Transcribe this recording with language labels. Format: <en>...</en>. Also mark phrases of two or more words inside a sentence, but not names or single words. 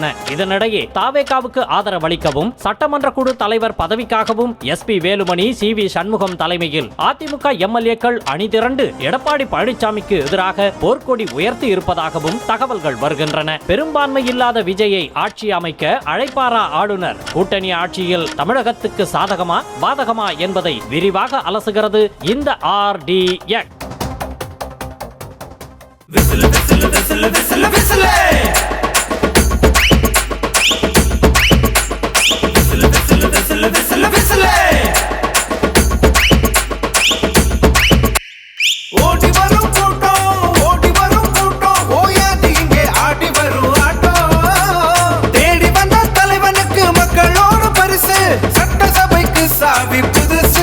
<ta>இதனிடையே தாவேகாவுக்கு ஆதரவளிக்கவும் சட்டமன்ற குழு தலைவர் பதவிக்காகவும் SP வேலுமணி, CV சண்முகம் தலைமையில் அதிமுக MLAக்கள் அணிதிரண்டு எடப்பாடி பழனிசாமிக்கு எதிராக போர்க்கொடி உயர்த்தி இருப்பதாகவும் தகவல்கள் வருகின்றன. பெரும்பான்மை இல்லாத விஜயை ஆட்சி அமைக்க அழைப்பாரா ஆளுநர்? கூட்டணி ஆட்சியில் தமிழகத்துக்கு சாதகமா பாதகமா என்பதை விரிவாக அலசுகிறது இந்த RDX.</ta> <en>Whistle, whistle, whistle, whistle, whistle. Whistle, whistle, whistle, whistle, whistle.</en> <ta>ஓடி வரும் கூட்டம், ஓடி வரும் கூட்டம், ஓயாது இங்கே ஆடி வரும் ஆட்டம். தேடி வந்த தலைவனுக்கு மக்களோட பரிசு, சட்டசபைக்கு சாவி புதுசு.</ta>